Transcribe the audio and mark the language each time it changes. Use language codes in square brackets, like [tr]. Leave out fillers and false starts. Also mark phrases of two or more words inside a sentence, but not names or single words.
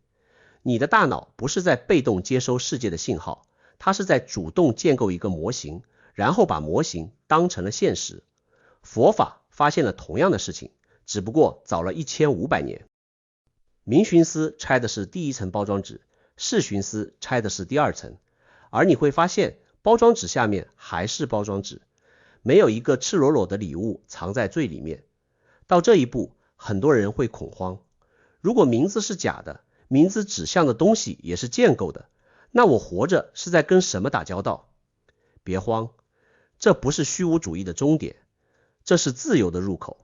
[zh] 你的大腦不是在被動接收世界的信號，它是在主動建構一個模型，然後把模型當成了現實。佛法發現了同樣的事情，只不過早了1500年。明尋思拆的是第1層包裝紙，是尋思拆的是第2層，而你會發現包裝紙下面還是包裝紙，沒有一個赤裸裸的禮物藏在最裡面。到這一步，很多人會恐慌。如果名字是假的， 名字指向的東西也是建構的，那我活着是在跟什麼打交道？別慌，這不是虛無主義的終點，這是自由的入口。